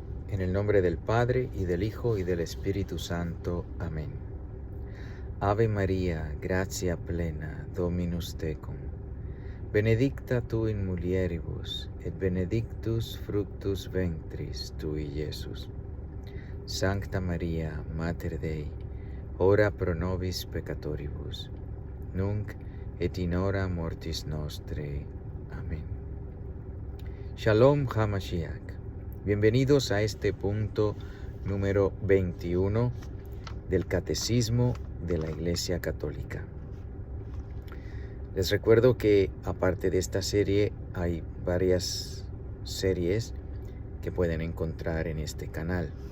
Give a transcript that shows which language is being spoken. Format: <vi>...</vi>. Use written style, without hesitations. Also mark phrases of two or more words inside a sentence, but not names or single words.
<es>En el nombre del Padre, y del Hijo, y del Espíritu Santo. Amén.</es> <la>Ave María, gratia plena, Dominus tecum. Benedicta tu in mulieribus, et benedictus fructus ventris tui, Iesus. Sancta Maria, Mater Dei, ora pro nobis peccatoribus, nunc et in hora mortis nostrae.</la> <he>Amén. Shalom HaMashiach.</he> <es>Bienvenidos a este punto número 21 del Catecismo de la Iglesia Católica. Les recuerdo que aparte de esta serie hay varias series que pueden encontrar en este canal.</es>